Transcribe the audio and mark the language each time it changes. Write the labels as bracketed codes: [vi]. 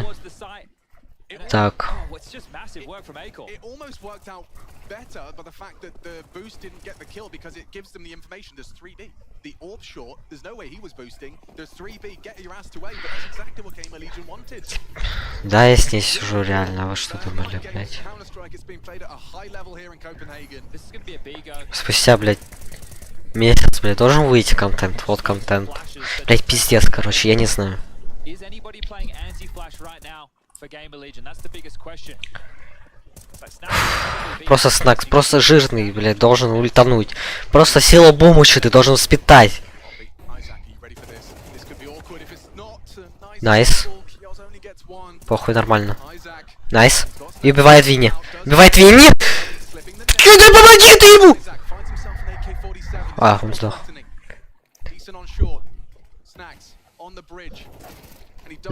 [en] towards the site. [ru] Так. [en] Oh, it's just massive work from Acorn. It almost worked out better by the fact that the boost didn't get the kill because it gives them the information. There's 3B. The orb short, there's no way he was boosting. There's 3B, get your ass to A, but that's exactly what Gamer Legion wanted. [ru] Да, я с ней сижу, реально. Вы что думали, блять? [en] Counter-Strike is being played at a high level here in Copenhagen. This is going to be a B go. [ru] Спустя, блять, месяц, блять, должен выйти контент. Вот контент. Блять, пиздец, короче, я не знаю. [en] Is anybody playing anti-flash right now for Gamer Legion? That's the biggest question. But Snap is probably [ru] Просто Снакс, просто жирный, блять, должен ультануть. Просто сила бомучи, ты должен спитать. [en] Isaac, are you ready for this? This could be awkward if it's not. Nice. Kios only gets one. [ru] Похуй, нормально. [en] Isaac [ru] Найс. И убивает Винни. Убивает Винни! [en] slipping the net. [ru] Ты помоги ты ему! [en] Isaac finds himself an AK-47. [ru] А, он сдох. [en] Decent on short. Snacks on the bridge. And he does